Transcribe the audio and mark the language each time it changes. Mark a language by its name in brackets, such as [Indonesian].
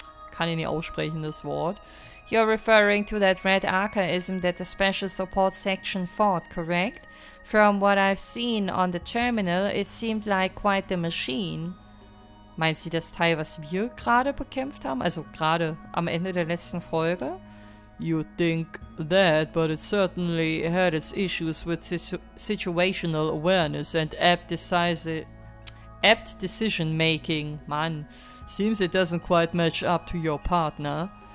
[German] kann ich nicht aussprechen, das Wort. [English] You're referring to that red archaism that the Special Support Section fought, correct? From what I've seen on the terminal, it seemed like quite the machine. [German] Meint sie das Teil, was wir gerade bekämpft haben? Also gerade am Ende der letzten Folge? [English] You'd think that, but it certainly had its issues with situational awareness and apt decision-making. Mann, seems it doesn't quite match up to your partner.